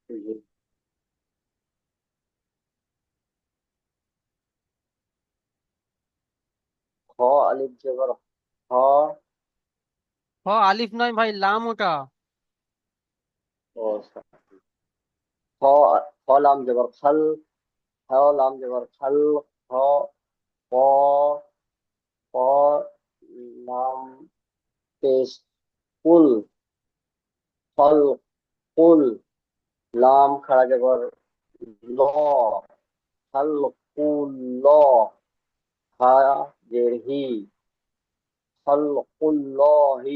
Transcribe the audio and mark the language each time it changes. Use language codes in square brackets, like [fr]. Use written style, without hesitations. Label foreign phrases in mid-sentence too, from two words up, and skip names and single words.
[bn] খ আলিফ জবর হ। হ আলিফ নয় ভাই, লাম ওটা। ও খ খ লাম জবর খাল। খ লাম জবর খাল। খ ক ক লাম পেশ কুল। ফল কুল লাম খাড়া জবর ল। খাল কুল ল হা জের হি। খাল কুল ল হি।